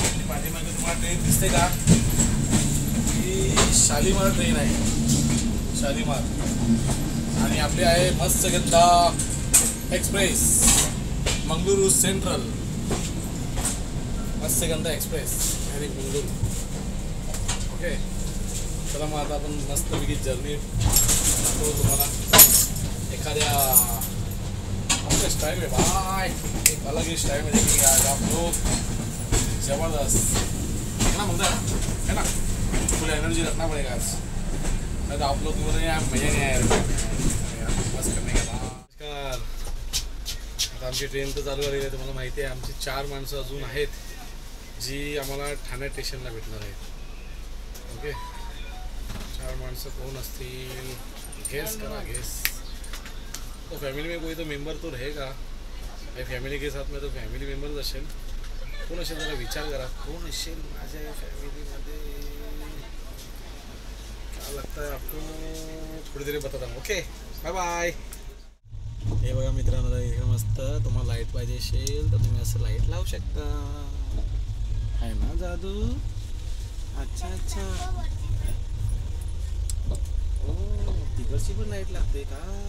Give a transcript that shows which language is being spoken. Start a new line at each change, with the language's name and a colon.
Marathi: पाठीमागे तुम्हाला ट्रेन दिसते का? ही शालीमार ट्रेन आहे शालीमार आणि आपली आहे Matsyagandha express Mangalore central. Matsyagandha express आणि मंगळूर. ओके चला मग आता आपण मस्तपैकी जर्नी तो तुम्हाला एखाद्या आपल्या स्टाइल में
Hindi: भाई एक अलग ही स्टाइल में देखेंगे आज आप लोग. जबरदस्त है ना मजा है ना. फुल एनर्जी रखना पड़ेगा आज नहीं तो आप लोग बोल रहे हैं यार मजा नहीं आया बस करने का.
Marathi: नमस्कार. आता आमची ट्रेन तर चालू झालेली आहे. तुम्हाला माहिती आहे आमची 4 माणसं अजून आहेत जी आम्हाला ठाणे स्टेशनला भेटणार आहेत. ओके 4 माणसं कोण असतील गेस करा गेस.
Hindi: तो फैमिली में कोई तो मेंबर तो रहेगा भाई. फैमिली के साथ में तो फैमिली मेंबर्स असेल.
Marathi: कोण असेल जरा विचार करा कोण असेल माझ्या फॅमिलीमध्ये.
Hindi: क्या लगता है आपको थोडी देर बताता हूँ.
English: Okay bye bye.
Marathi: हे बघा मित्रांनो इकडे मस्त तुम्हाला लाईट पाहिजे असेल तर तुम्ही असं लाईट लावू शकता आहे ना जादू. अच्छा अच्छा तिकडची पण लाईट लागते का?